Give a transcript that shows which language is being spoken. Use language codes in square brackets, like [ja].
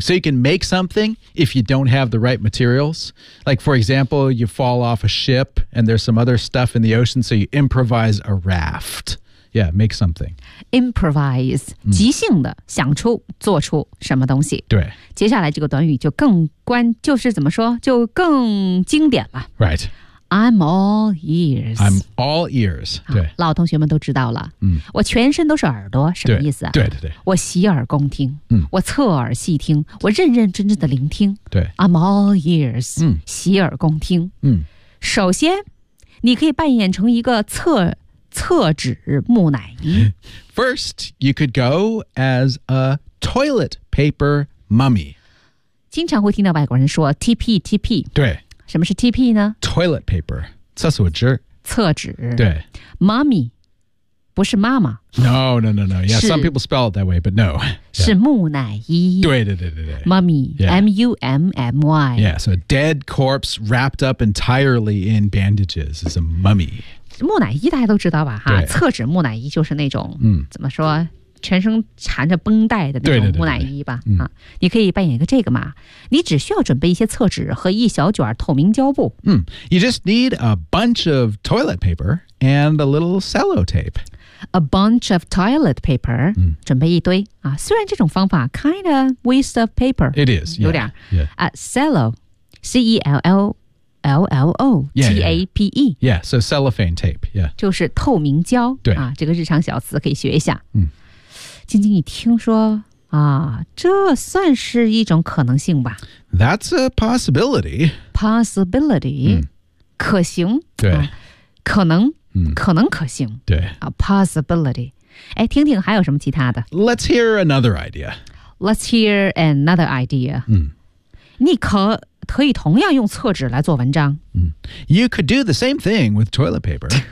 [en] So you can make something if you don't have the right materials. Like, for example, you fall off a ship and there's some other stuff in the ocean, so you improvise a raft. Yeah, make something. Improvise,、mm. [zh] 即兴的想出做出什么东西。对。接下来这个短语就更关，就是怎么说，就更经典了。 [en] Right. I'm all ears. I'm all ears. [zh] 对，老同学们都知道了。嗯，我全身都是耳朵，什么意思啊？对对对，我洗耳恭听。嗯，我侧耳细听，我认认真真的聆听。对 [en] ，I'm all ears. [zh] 嗯，洗耳恭听。嗯，首先，你可以扮演成一个厕纸木乃伊。 [en] First, you could go as a toilet paper mummy. [zh] 经常会听到外国人说 TP TP。对。什么是 TP 呢 [en] ？Toilet paper， [zh] 厕所纸。厕纸。对。 Mummy， 不是妈妈。 [en] No. Yeah, some people spell it that way, but no.、Yeah. [zh] 是木乃伊。对。 [en] Mummy,、 yeah. M-U-M-M-Y. Yeah, so a dead corpse wrapped up entirely in bandages is a mummy. [zh] 木乃伊大家都知道吧？哈，厕纸木乃伊就是那种，怎么说，全身缠着绷带的那种木乃伊吧对、啊、你可以扮演一个这个嘛你只需要准备一些厕纸和一小卷透明胶布、 [en] You just need a bunch of toilet paper and a little cello tape a bunch of toilet paper,、 [zh] 嗯、准备一堆、啊、虽然这种方法 [en] kind of waste of paper. It is, yeah. [zh] 有点、 [en] yeah. Cello, C-E-L-L-O-T-A-P-E. Yeah, yeah. So cellophane tape, yeah. [zh] 就是透明胶。对、啊。这个日常小词可以学一下。嗯。晶晶一听说啊，这算是一种可能性吧。 [en] That's a possibility. Possibility.、 [zh] 嗯、可行。对。啊、可能、嗯、可能可行。对。 [en] A possibility. [zh] 哎，听听还有什么其他的。 [en] Let's hear another idea. Let's hear another idea. [zh] 嗯。你可以同样用厕纸来做文章。嗯。 [en] You could do the same thing with toilet paper.